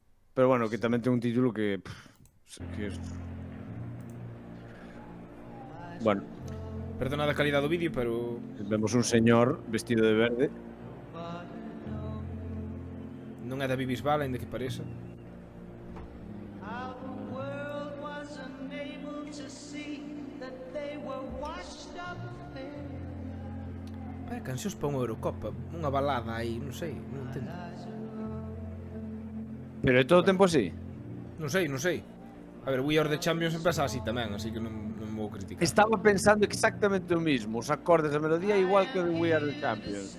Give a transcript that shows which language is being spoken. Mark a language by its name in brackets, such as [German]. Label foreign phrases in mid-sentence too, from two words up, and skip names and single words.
[Galician] Pero bueno, que tamén ten un título que bueno, Perdona a calidad do vídeo, pero vemos un señor vestido de verde. non é da Bisbal, ainda que pareza. [English] How the world was unable to see that they were washed up fair. [Galician] Cancións para unha Eurocopa, unha balada aí, non sei, non entendo. Pero é todo o tempo así. Non sei. A ver, We Are The Champions empeza así tamén, así que non vou criticar. Estaba pensando exactamente o mismo, os acordes da melodía igual que o de We Are The Champions.